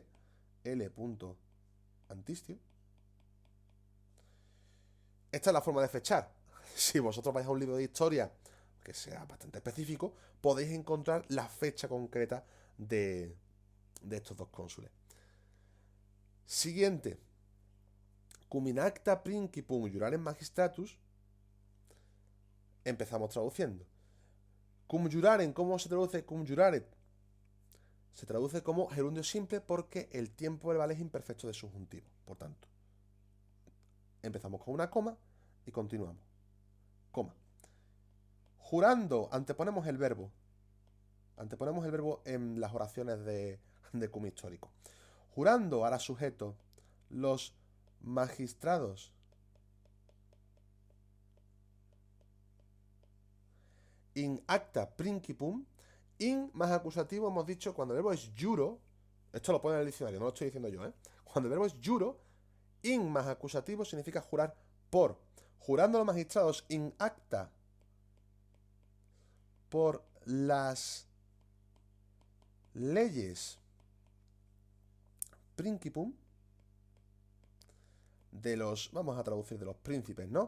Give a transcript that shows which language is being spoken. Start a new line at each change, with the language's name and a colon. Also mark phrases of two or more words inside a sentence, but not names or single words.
Spanish: L. Antistio. Esta es la forma de fechar. Si vosotros vais a un libro de historia que sea bastante específico, podéis encontrar la fecha concreta de estos dos cónsules. Siguiente.
Latin: Cum in acta principum juranem magistratus.
Spanish: Empezamos traduciendo.
Latin: Cum juraren,
Spanish: ¿cómo se traduce
Latin: cum juraret?
Spanish: Se traduce como gerundio simple porque el tiempo verbal es imperfecto de subjuntivo. Por tanto, empezamos con una coma y continuamos. Coma. Jurando, anteponemos el verbo. Anteponemos el verbo en las oraciones de cum histórico. Jurando, hará sujeto, los magistrados.
Latin: In acta principum.
Spanish: In más acusativo hemos dicho cuando el verbo es juro. Esto lo pone en el diccionario, no lo estoy diciendo yo, ¿eh? Cuando el verbo es juro, in más acusativo significa jurar por. Jurando los magistrados
Latin: in acta
Spanish: por las leyes principum de los, vamos a traducir de los príncipes, ¿no?